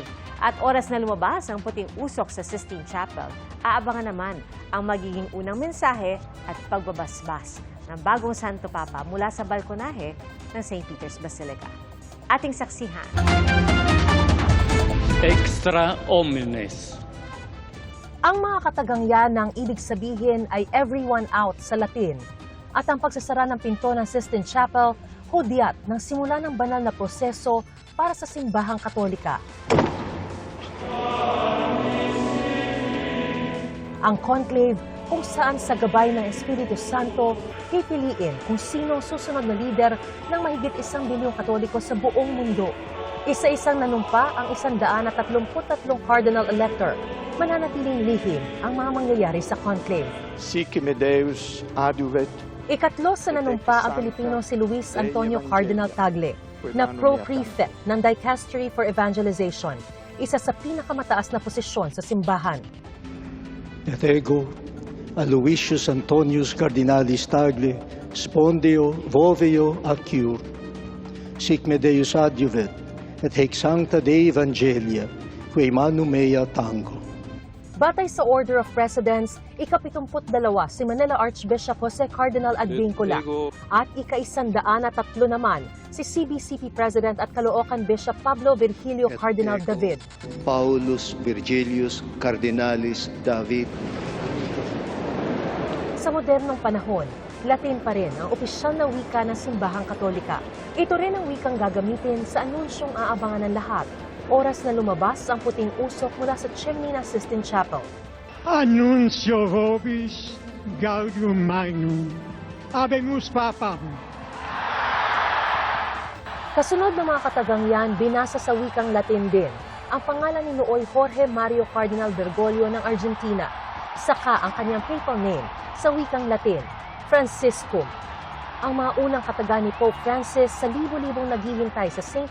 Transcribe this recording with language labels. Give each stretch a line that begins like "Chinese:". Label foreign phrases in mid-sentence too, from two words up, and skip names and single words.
Filipino: At oras na lumabas ang puting usok sa Sistine Chapel, aabangan naman ang magiging unang mensahe at pagbabasbas ng bagong Santo Papa mula sa balkonahe ng St. Peter's Basilica. Ating saksihan.
Latin: Extra omnes.
Filipino: Ang mga katagang yan ng ibig sabihin ay
English: everyone out
Filipino: sa Latin. At ang pagsasara ng pinto ng Sistine Chapel, hudyat ng simula ng banal na proseso para sa simbahang Katolika. Ang conclave kung saan sa gabay ng Espiritu Santo, pipiliin kung sino susunod na lider ng mahigit 1 bilyong Katoliko sa buong mundo. Isa-isang nanumpa ang 133 cardinal elector. Mananatiling lihim ang mga mangyayari sa conclave.
Latin: Sic me Deus adjuvet.
Filipino: Ikatlo sa nanumpa ang Pilipino si Luis Antonio Cardinal Tagle, na pro-prefect ng Dicastery for Evangelization, isa sa pinakamataas na posisyon sa simbahan.
Latin: Et ego, a Luisius Antonius Cardinalis Tagle, spondeo voveo acciur. Sic me Deus adjuvet, et haec sancta Dei Evangelia, quae manum mea tango.
Filipino: Batay sa Order of Precedence, ika-72 si Manila Archbishop Jose Cardinal Advincula at ika-103 naman si CBCP President at Caloocan Bishop Pablo Virgilio Cardinal David.
Latin: Paulus Virgilius Cardinalis David.
Filipino: Sa modernong panahon, Latin pa rin ang opisyal na wika ng simbahang Katolika. Ito rin ang wikang gagamitin sa anunsyong aabangan ng lahat. Oras na lumabas ang puting usok mula sa chimney ng Sistine Chapel.
Latin: Annuncio vobis gaudium magnum. Habemus Papam.
Filipino: Kasunod ng mga katagang yan, binasa sa wikang Latin din ang pangalan ni Nooy Jorge Mario Cardinal Bergoglio ng Argentina. Saka ang kanyang
English: papal name
Filipino: sa wikang Latin, Franciscum. Ang mga unang kataga ni Pope Francis sa libo-libong naghihintay sa St.